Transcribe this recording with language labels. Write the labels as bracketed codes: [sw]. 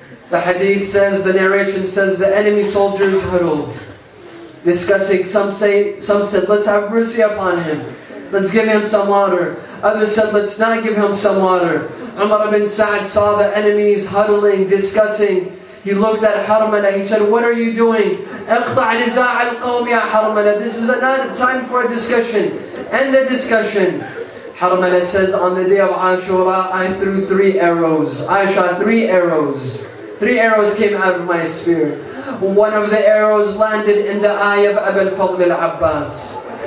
[en] The hadith says, the narration says, the enemy soldiers huddled, discussing. Some said, let's have mercy upon him. Let's give him some water. Others said, let's not give him some water. Umar ibn Sa'd saw the enemies huddling, discussing. He looked at Harmala, he said, what are you doing? [ar] اقطع نزاع القوم يا Harmala. [en] This is not time for a discussion. End the discussion. Harmala says, on the day of Ashura, I threw 3 arrows. I shot 3 arrows. 3 arrows came out of my spear. One of the arrows landed in the eye of Abul Fadl al-Abbas.